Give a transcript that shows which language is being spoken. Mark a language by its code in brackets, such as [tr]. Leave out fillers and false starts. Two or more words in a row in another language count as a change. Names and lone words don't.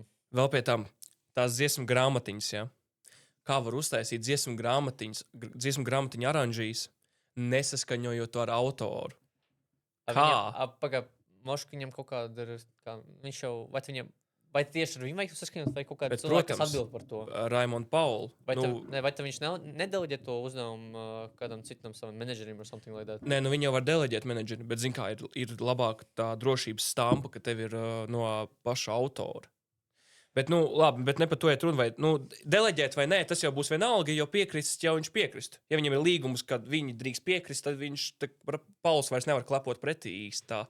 [lv] Vēl pie tam, tās dziesmu grāmatiņas, ja? Kā var uztaisīt dziesmu grāmatiņu aranžīs, nesaskaņojot to ar autoru? Kā? Moškiņam kaut kāda ir, viņš jau, vai tieši ar viņu vajag saskaņot, vai kaut kāda cilvēka, kas atbild par to? Raimonda Paula. Vai viņš nedeleģē to uzdevumu kādam citam savam menedžerim [en] or something like that? [lv] Nē, viņi jau var deleģēt menedžeri, bet, zin kā, ir labāk tā drošības stampa, ka tev ir no paša autora. Bet, labi, bet ne par to iet runa, vai, deleģēt vai nē, tas jau būs vienalga, jo piekrist jau viņš piekrist. Ja viņam ir līgums, kad viņi drīkst piekrist, tad Pauls vairs nevar klapot pretī īsti tā.